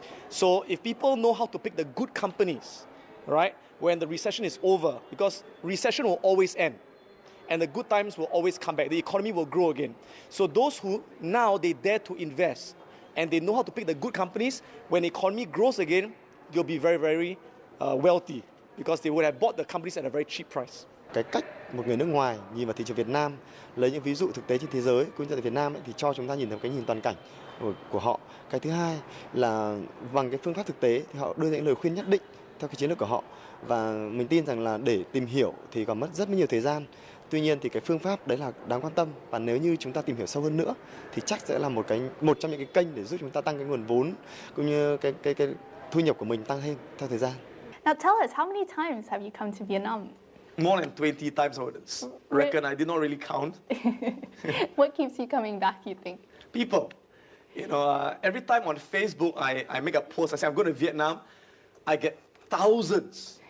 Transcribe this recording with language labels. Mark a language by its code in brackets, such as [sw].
[en] So if people know how to pick the good companies, right, when the recession is over, because recession will always end, and the good times will always come back, the economy will grow again. So those who now they dare to invest, and they know how to pick the good companies, when the economy grows again, they'll be very, very wealthy because they would have bought the companies at a very cheap price. [vi] Cái cách một người nước ngoài nhìn vào thị trường Việt Nam, lấy những ví dụ thực tế trên thế giới cũng như tại Việt Nam ấy, thì cho chúng ta nhìn thấy cái nhìn toàn cảnh của họ. Cái thứ hai là bằng cái phương pháp thực tế thì họ đưa ra những lời khuyên nhất định theo cái chiến lược của họ, và mình tin rằng là để tìm hiểu thì còn mất rất nhiều thời gian. Tuy nhiên thì cái phương pháp đấy là đáng quan tâm, và nếu như chúng ta tìm hiểu sâu hơn nữa thì chắc sẽ là một trong những cái kênh để giúp chúng ta tăng cái nguồn vốn cũng như cái thu nhập của mình tăng thêm theo thời gian. [en] Now tell us, how many times have you come to Vietnam? More than 20 times, I would reckon. I did not really count. What keeps you coming back, you think? People. You know, every time on Facebook I make a post, I say I'm going to Vietnam, I get thousands.